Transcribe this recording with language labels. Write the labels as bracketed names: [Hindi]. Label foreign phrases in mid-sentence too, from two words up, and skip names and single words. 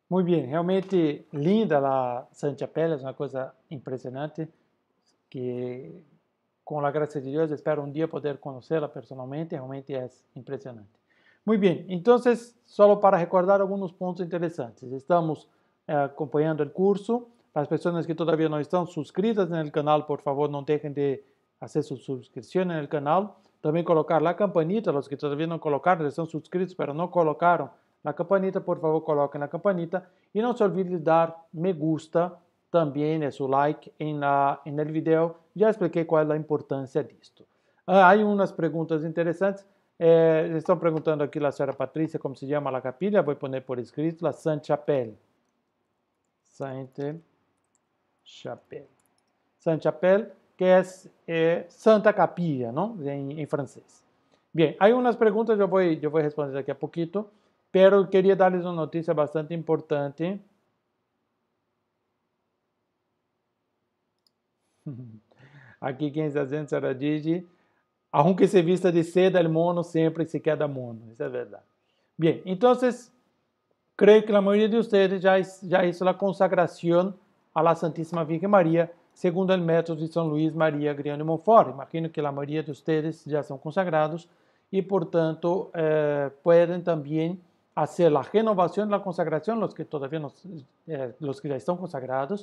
[Portuguese] bem, realmente linda a Sainte-Chapelle, é uma coisa impressionante que, com a graça de Deus, espero um dia poder conhecê-la personalmente, realmente é impressionante. Muito bem, então, só para recordar alguns pontos interessantes, estamos acompanhando o curso. As pessoas que todavía não estão suscritas no canal, por favor, não deixem de fazer sua subscrição no canal. Também colocar a campanita, os que todavía não colocaram, estão suscritos, mas não colocaram a campanita, por favor, coloquem a campanita. E não se olvide de dar [Spanish] me gusta, [Portuguese] também su like no vídeo. Já expliquei qual é a importância disto. Há umas perguntas interessantes. Estão perguntando aqui a senhora Patrícia como se chama a capilha. Vou pôr por escrito, a Sainte-Chapelle. Sainte-Chapelle. Sainte-Chapelle, que é [Spanish] Santa Capilla, [Portuguese] não? Em francês. Bem, há umas perguntas, eu vou responder daqui a pouquinho, pero queria dar-lhes uma notícia bastante importante. Aqui quem está dizendo, senhora Gigi, [Spanish] aunque se vista de seda, el mono sempre se queda mono. [Portuguese] Isso é verdade. Bem, então, creio que a maioria de vocês já hizo a consagração [Spanish] a la [Portuguese] Santíssima Virgen María, segundo o método de São Luís Maria Grião de Montfort. Imagino que a maioria de vocês já são consagrados e, portanto, podem também fazer a renovação da consagração, os que já estão consagrados.